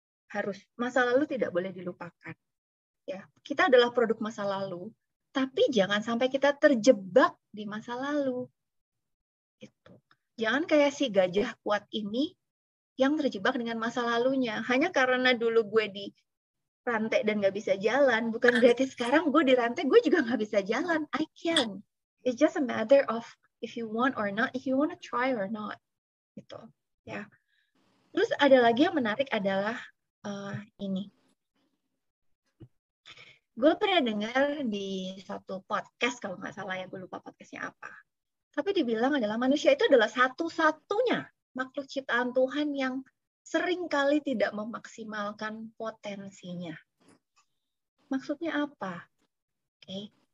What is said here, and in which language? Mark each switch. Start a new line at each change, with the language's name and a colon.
Indonesian: Harus, masa lalu tidak boleh dilupakan. Ya, kita adalah produk masa lalu, tapi jangan sampai kita terjebak di masa lalu. Itu. Jangan kayak si gajah kuat ini yang terjebak dengan masa lalunya. Hanya karena dulu gue di rantai dan nggak bisa jalan, bukan berarti sekarang gue di rantai gue juga nggak bisa jalan.
English: I can. It's just a matter of if you want or not, if you want to try or not.
Indonesian: Gitu. Ya. Terus ada lagi yang menarik adalah ini. Gue pernah dengar di satu podcast, kalau nggak salah ya, gue lupa podcastnya apa. Tapi dibilang adalah manusia itu adalah satu-satunya makhluk ciptaan Tuhan yang sering kali tidak memaksimalkan potensinya. Maksudnya apa? Oke.